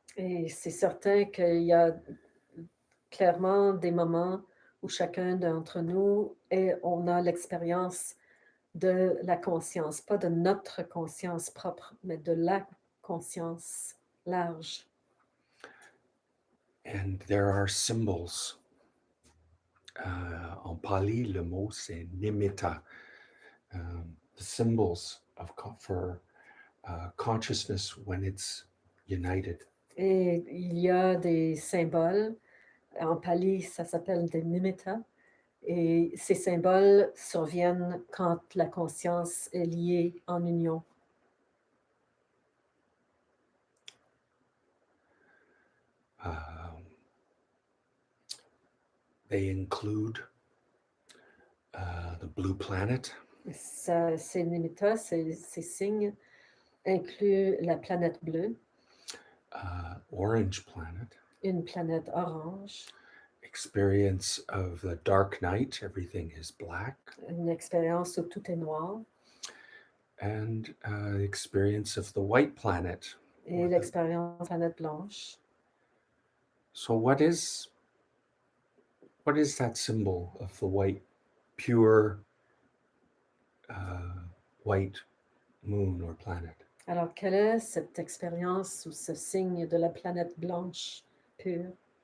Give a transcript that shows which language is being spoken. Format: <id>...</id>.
<fr>Et c'est certain qu'il y a clairement des moments où chacun d'entre nous, on a l'expérience de la conscience, pas de notre conscience propre, mais de la conscience large.</fr> <en>And there are symbols.</en> <fr>En pali, le mot c'est nimitta.</fr> <en>The symbols for consciousness when it's united.</en> <fr>Et il y a des symboles. En pali, ça s'appelle des nimitta. Et ces symboles surviennent quand la conscience est liée en union.</fr> <en>They include the blue planet.</en> <fr>Ces nimitta, ces signes incluent la planète bleue,</fr> <en>orange planet.</en> <fr>Une planète orange.</fr> <en>Experience of the dark night, everything is black.</en> <fr>Une expérience où tout est noir.</fr> <en>And experience of the white planet.</en> <fr>Et l'expérience de la planète blanche.</fr> <en>So what is that symbol of the white, pure white moon or planet?</en> <fr>Alors, quelle est cette expérience ou ce signe de la planète blanche pure?</fr>